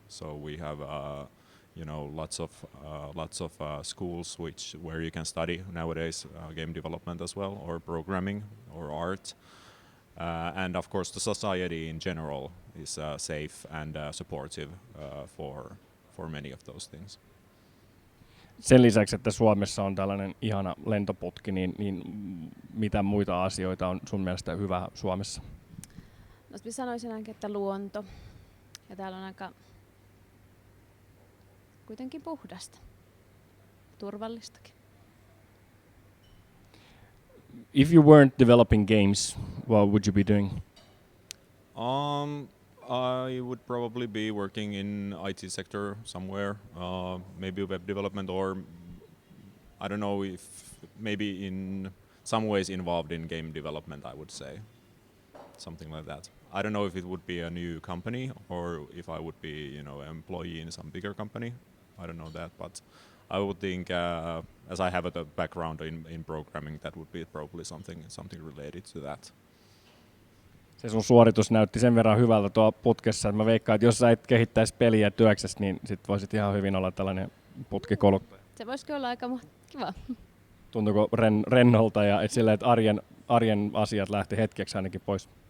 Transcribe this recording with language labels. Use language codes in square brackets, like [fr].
[en] So we have lots of schools where you can study nowadays game development as well, or programming or art. And of course the society in general is safe and supportive for many of those things. [fi] Sen lisäksi, että Suomessa on tällainen ihana lentoputki, niin mitä muita asioita on sun mielestä hyvä Suomessa? No, sanoisin ainakin, että luonto. Ja täällä on aika kuitenkin puhdasta. Turvallistakin. [en] If you weren't developing games, what would you be doing? I would probably be working in IT sector somewhere, maybe web development, or I don't know if maybe in some ways involved in game development, I would say. Something like that. I don't know if it would be a new company or if I would be, an employee in some bigger company. I don't know that, but I would think, as I have a background in programming, that would be probably something related to that. [fi] Se sun suoritus näytti sen verran hyvältä tuo putkessa, että mä veikkaan, että jos sä et kehittäisi peliä työksessä, niin sit voisit ihan hyvin olla tällainen putkikoluttaja. Se voisikin olla aika kiva. Tuntuuko rennolta ja et sillä, että arjen asiat lähti hetkeksi ainakin pois?